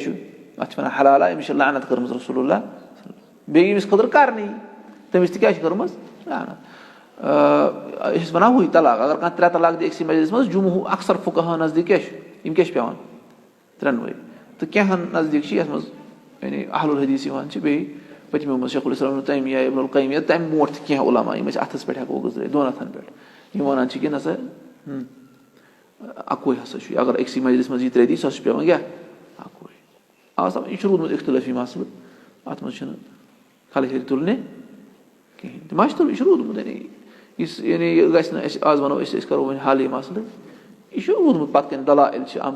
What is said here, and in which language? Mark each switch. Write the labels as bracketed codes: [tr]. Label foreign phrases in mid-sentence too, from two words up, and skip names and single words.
[ks] چھُ اَتھ چھِ وَنان حلالہ أمِس چھِ لعنت کٔرمٕژ رسول اللہ بیٚیہِ ییٚمِس خٲطرٕ کَرنٕے تٔمِس تہِ کیٛاہ چھِ کٔرمٕژ لعنت أسۍ چھِ وَنان ہُے طلاق اگر کانٛہہ 3 طلاق دِ أکسٕے مجلِس منٛز اکثر فُقہاہَن نزدیٖک کیٛاہ چھُ یِم کیٛاہ چھِ پیٚوان 3وَے تہٕ کینٛہَن نزدیٖک چھِ یَتھ منٛز یعنی اہل الحدیٖث یِوان چھِ بیٚیہِ پٔتمٮ۪و منٛز شیخ الاسلام ابن تیمیہ ابن القیم یا تَمہِ برونٛٹھ تہِ کینٛہہ عُلما یِم أسۍ اَتھَس پٮ۪ٹھ ہٮ۪کو گُزٲرِتھ 2 ہَتھَن پٮ۪ٹھ یِم وَنان چھِ کہِ نہ سا اَکُے ہسا چھُ اگر أکسٕے مجلِس منٛز یہِ 3 دی سۄ چھِ پیٚوان کیٛاہ اَکُے آ سَمجھ یہِ چھُ روٗدمُت اِختِلٲفی مَسلہٕ اَتھ منٛز چھُنہٕ کھَلہٕ ہیٚرِ تُلنہِ کِہیٖنۍ تہِ ما چھُ تُلُن یہِ چھُ روٗدمُت یعنی یُس یعنی یہِ گژھِ نہٕ اَسہِ آز وَنو أسۍ کَرو وۄنۍ حل یہِ مَسلہٕ یہِ چھُ روٗدمُت پَتہٕ کَنۍ دلایل چھِ آمژٕ